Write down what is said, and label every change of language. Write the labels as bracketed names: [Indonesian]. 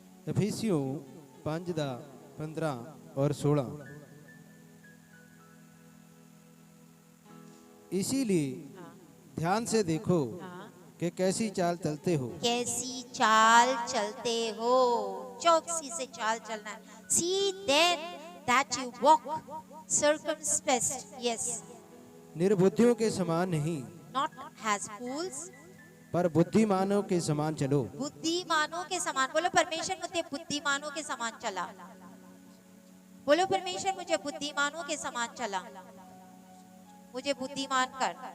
[Hindi] इफिसियो 5 ਦਾ 15 और 16। इसीलिए ध्यान से देखो कि कैसी चाल चलते हो, कैसी चाल चलते हो। चौकसी से चाल चलना है। [English] See then that you walk circumspect, yes, [Hindi] निर्बुद्धियों के समान नहीं, [English] not as fools, [Hindi] पर बुद्धिमानों के समान चलो। बुद्धिमानों के समान। बोलो परमेश्वर मुझे बुद्धिमानों के समान चला। बोलो परमेश्वर मुझे बुद्धिमानों के समान चला, मुझे बुद्धिमान कर।